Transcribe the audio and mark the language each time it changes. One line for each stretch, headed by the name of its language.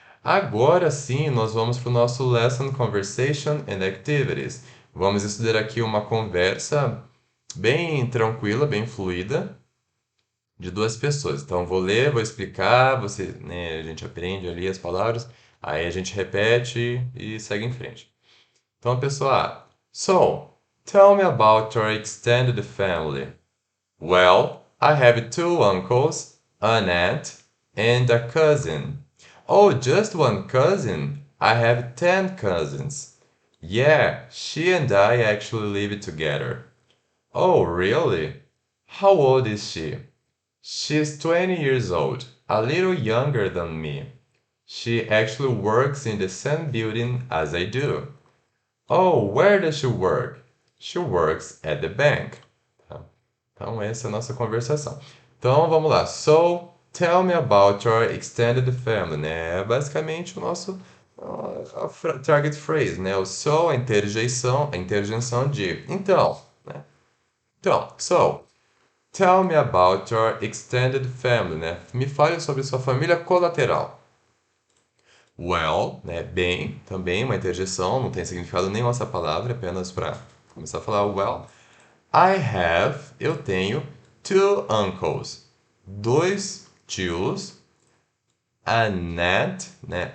Portuguese: Agora sim, nós vamos para o nosso Lesson Conversation and Activities. Vamos estudar aqui uma conversa bem tranquila, bem fluida, de duas pessoas. Então, vou ler, vou explicar, você, né, a gente aprende ali as palavras, aí a gente repete e segue em frente. Então, pessoal,
English: so, tell me about your extended family. Well, I have two uncles, an aunt, and a cousin. Oh, just one cousin? I have 10 cousins. Yeah, she and I actually live together. Oh, really? How old is she? She's 20 years old, a little younger than me. She actually works in the same building as I do. Oh, where does she work? She works at the bank.
Portuguese: Tá? Então, essa é a nossa conversação. Então, vamos lá.
English: So, tell me about your extended family, né?
Portuguese: É basicamente o nosso target phrase, né? O so, a interjeição de então, né? Então,
English: so, tell me about your extended family, né?
Portuguese: Me fale sobre sua família colateral. Well, né? Bem, também uma interjeição, não tem significado nenhum essa palavra, apenas para começar a falar well.
English: I have,
Portuguese: eu tenho,
English: two uncles,
Portuguese: dois tios,
English: a aunt, né?